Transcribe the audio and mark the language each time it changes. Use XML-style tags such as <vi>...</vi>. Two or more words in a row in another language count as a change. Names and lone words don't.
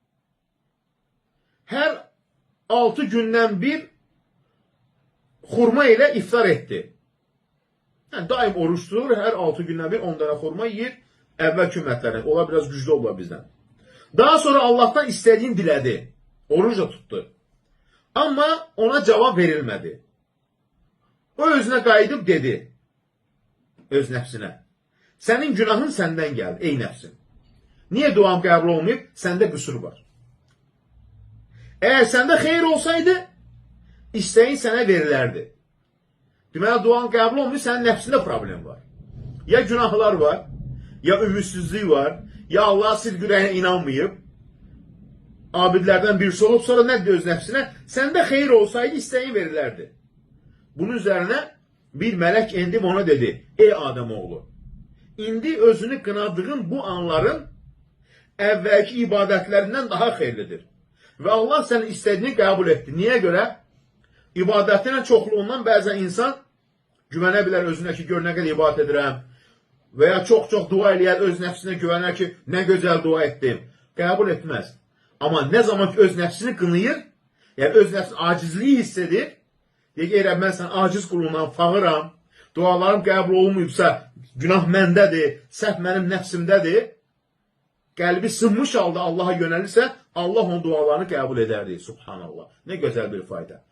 <tr>Her 6 günden bir hurma ile iftar etti.</tr> <az>Yani daim oruç tutur, her 6 günden bir 10 tane hurma yiyir.</az> <tr>Evvelki ümmetlerden. Ola biraz güçlü olur bizden. Daha sonra Allah'tan istediğini diledi. Oruç da tuttu. Ama ona cevap verilmedi.</tr> <az>O özüne qayıdıb dedi. Öz nəfsinə. Sənin günahın səndən gəldi, ey nəfsin. Niye duam qəbul olmayıb? Səndə qüsur var. Eğer səndə xeyir olsaydı, isteğin sənə verilərdi. Deməli, duan qəbul olmayıb, sənin nəfsində problem var. Ya günahlar var, ya ümitsizlik var, ya Allah sirq ürəyinə inanmayıb, abidlərdən birisi olub, sonra nə dedi öz nəfsinə? Səndə xeyir olsaydı, isteğin verilərdi. Bunun üzerine bir melek endib ona dedi, ey Ademoğlu, indi özünü qınadığın bu anların evvelki ibadetlərindən daha xeyirlidir.</az> <tr>Ve Allah sənin istediğini kabul etti. Niye göre?</tr> <az>İbadətinin çoxluğundan bəzən insan güvənə bilər özünə ki, gör nə qədər ibadət edirəm. Veya çok dua eləyər öz nəfsinə güvənər ki, nə gözəl dua etdim.</az> <tr>Kabul etmez.</tr> <az>Ama ne zaman ki öz nəfsini qınıyır, yani öz nəfsinin acizliği hissedir, deyir ki, ey mən sən aciz qulundan fağıram, dualarım qəbul olmayıbsa, günah məndədir, səhv mənim nəfsimdədir, qəlbi sınmış halda Allah'a yönəlirsə, Allah onun dualarını qəbul edərdi. Subhanallah.</az> <tr>Ne güzel bir fayda.</tr>